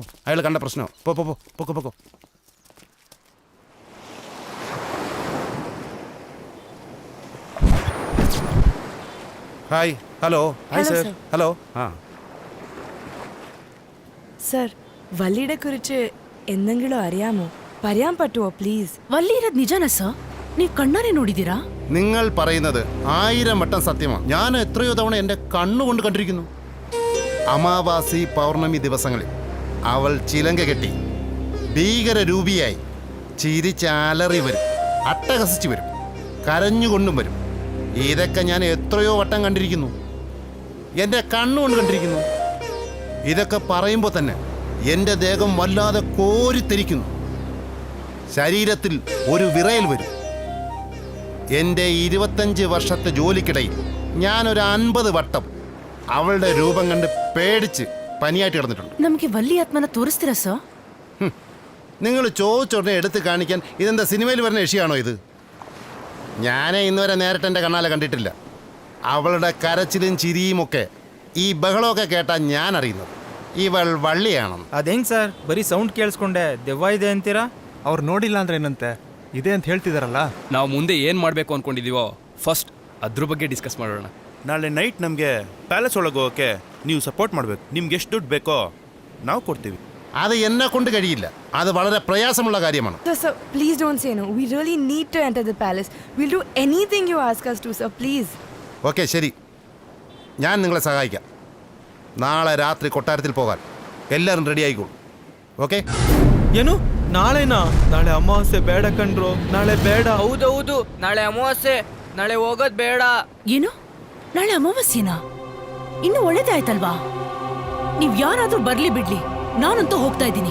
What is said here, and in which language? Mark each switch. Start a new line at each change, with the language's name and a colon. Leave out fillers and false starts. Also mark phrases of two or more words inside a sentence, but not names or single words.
Malayalam: അയാൾ കണ്ട പ്രശ്നമോ? പൊക്കോ പൊക്കോ. ഹായ്. ഹലോ. ഹായ് സർ. ഹലോ. ആ സർ, വള്ളിയെ കുറിച്ച് എന്തെങ്കിലും അറിയാമോ? പറയാൻ പറ്റുമോ പ്ലീസ്?
Kannada: ವಲ್ಲಿ ಇರೋದು ನಿಜಾನಾ ಸರ್? ನೀವು ಕಣ್ಣಾರೆ ನೋಡಿದ್ದೀರಾ?
Malayalam: നിങ്ങൾ പറയുന്നത് 1000 വട്ടം സത്യമാണ്. ഞാൻ എത്രയോ തവണ എൻ്റെ കണ്ണുകൊണ്ട് കണ്ടിരിക്കുന്നു. അമാവാസി പൗർണമി ദിവസങ്ങളിൽ അവൾ ചിലങ്ക കെട്ടി ഭീകരരൂപിയായി ചിരിച്ചാലറി വരും, അട്ടഹസിച്ച് വരും, കരഞ്ഞുകൊണ്ടും വരും. ഇതൊക്കെ ഞാൻ എത്രയോ വട്ടം കണ്ടിരിക്കുന്നു, എൻ്റെ കണ്ണുകൊണ്ട് കണ്ടിരിക്കുന്നു. ഇതൊക്കെ പറയുമ്പോൾ തന്നെ എൻ്റെ ദേഹം വല്ലാതെ കോരിത്തെരിക്കുന്നു. ശരീരത്തിൽ ഒരു വിറയൽ വരും. എൻ്റെ 25 വർഷത്തെ ജോലിക്കിടയിൽ ഞാനൊരു 50 വട്ടം അവളുടെ രൂപം കണ്ട് പേടിച്ച് പനിയായിട്ട് കിടന്നിട്ടുണ്ട്.
Kannada: ನಮಗೆ ವಲ್ಲಿ ಆತ್ಮನ ತೋರಿಸ್ತೀರಾ ಸರ್?
Malayalam: നിങ്ങൾ ചോദിച്ചോടനെ എടുത്ത് കാണിക്കാൻ ഇതെന്താ സിനിമയിൽ വരുന്ന യക്ഷിയാണോ ഇത്? ഞാനേ ഇന്നുവരെ നേരിട്ട് എൻ്റെ കണ്ണാലെ കണ്ടിട്ടില്ല. അവളുടെ കരച്ചിലും ചിരിയും ഒക്കെ, ഈ ബഹളമൊക്കെ കേട്ടാൽ ഞാൻ അറിയുന്നത് ഇവൾ വള്ളിയാണ്.
Kannada: ಅದೇಂಗ್ ಸರ್, ಬರೀ ಸೌಂಡ್ ಕೇಳಿಸ್ಕೊಂಡೆ ದೆವ್ವ ಇದೆ ಅಂತೀರಾ? ಅವ್ರು ನೋಡಿಲ್ಲ ಅಂದ್ರೆ ಏನಂತೆ, ಇದೆ ಅಂತ ಹೇಳ್ತಿದಾರಲ್ಲ. ನಾವು ಮುಂದೆ ಏನು ಮಾಡಬೇಕು ಅಂದ್ಕೊಂಡಿದ್ದೀವೋ ಫಸ್ಟ್ ಅದ್ರ ಬಗ್ಗೆ ಡಿಸ್ಕಸ್ ಮಾಡೋಣ. ನಾಳೆ ನೈಟ್ ನಮಗೆ ಪ್ಯಾಲೇಸ್ ಒಳಗೆ ಹೋಗೋಕ್ಕೆ ನೀವು ಸಪೋರ್ಟ್ ಮಾಡಬೇಕು. ನಿಮ್ಗೆ ಎಷ್ಟು ದುಡ್ಡು ಬೇಕೋ ನಾವು ಕೊಡ್ತೀವಿ.
Malayalam: അത് എന്നെ കൊണ്ട് കഴിയില്ല. അത് വളരെ പ്രയാസമുള്ള കാര്യമാണ്.
English: Sir, please don't say no. We really need to enter the palace. We'll do anything you ask us to, sir. Please.
Malayalam: ഓക്കെ, ശരി, ഞാൻ നിങ്ങളെ സഹായിക്കാം. നാളെ രാത്രി കൊട്ടാരത്തിൽ പോകാൻ എല്ലാവരും റെഡി ആയിക്കോളൂ.
Kannada: ಓಕೆ? ಏನು ನಾಳೆನಾ? ನಾಳೆ ಅಮಾವಾಸ್ಯೆ ಬೇಡ ಕಣ್ರು, ನಾಳೆ ಬೇಡ. ಹೌದೌದು, ನಾಳೆ ಅಮಾವಾಸ್ಯೆ, ನಾಳೆ ಹೋಗೋದ್ ಬೇಡ. ಏನು, ನಾಳೆ ಅಮಾವಾಸ್ಯೆನಾ? ಇನ್ನು ಒಳ್ಳೇದಾಯ್ತಲ್ವಾ? ನೀವ್ ಯಾರಾದ್ರೂ ಬರ್ಲಿ ಬಿಡ್ಲಿ, ನಾನಂತೂ ಹೋಗ್ತಾ ಇದ್ದೀನಿ.